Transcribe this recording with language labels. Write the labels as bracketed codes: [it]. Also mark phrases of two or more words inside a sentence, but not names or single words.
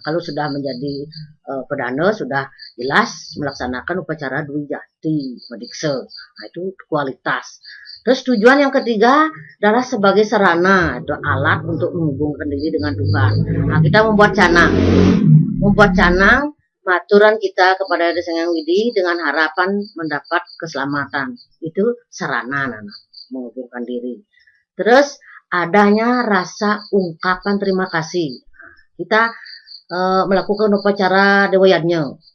[id] Kalau sudah menjadi pedana sudah jelas melaksanakan upacara Dwi Jati medikse. Nah, itu kualitas. Terus tujuan yang ketiga adalah sebagai sarana atau alat untuk menghubungkan diri dengan Tuhan. Nah, kita membuat canang. Membuat canang maturan kita kepada Desa Hyang Widi dengan harapan mendapat keselamatan. Itu sarana, anak-anak, menghubungkan diri. Terus adanya rasa ungkapan terima kasih. Kita melakukan upacara Dewa Yadnya.